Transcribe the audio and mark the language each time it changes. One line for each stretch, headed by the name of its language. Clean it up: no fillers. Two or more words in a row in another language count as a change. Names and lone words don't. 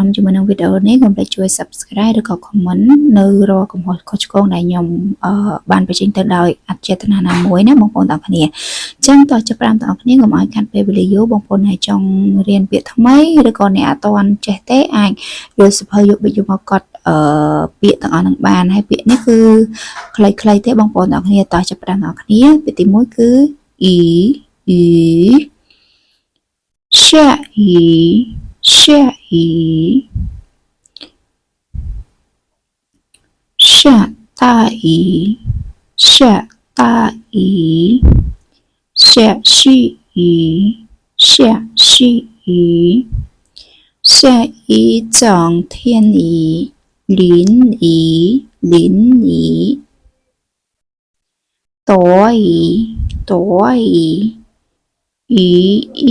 Khmer: ម្មណ៍ជាមួយនឹងវីដេអូនេះកុំភ្លេចជួយ Subscribe ឬក៏ Comment នៅរាល់កំហុសខុសឆ្គងដែលខ្ញុំបានបញ្ចេញទៅដោយអចេតនាណាមួយណាបងប្អូនទាំងគ្នាអញ្ចឹងតោះចាប់ផ្ដើមទាំងអស់គ្នាកុំឲ្យខាត់ពេលវេលាយូរបងប្អូនដែលចង់រៀនពាក្យថ្មីឬក៏អ្នកអត់ទាន់ចេះទេអាចយកសៀវភៅយកមកកត់ពាក្យទាំងអស់នឹងបានហើយពាក្យនេះគឺខ្លីៗទេបងប្អូនទាំងគ្នាតោះចាប់ផ្ដើមទាំងអស់គ្នាពាក្យទី1គឺអ៊ី
Chinese: 下雨，下雨，下大雨，下大雨，下细雨，下细雨，下一整天雨，淋雨，淋雨，躲雨，躲雨，雨衣。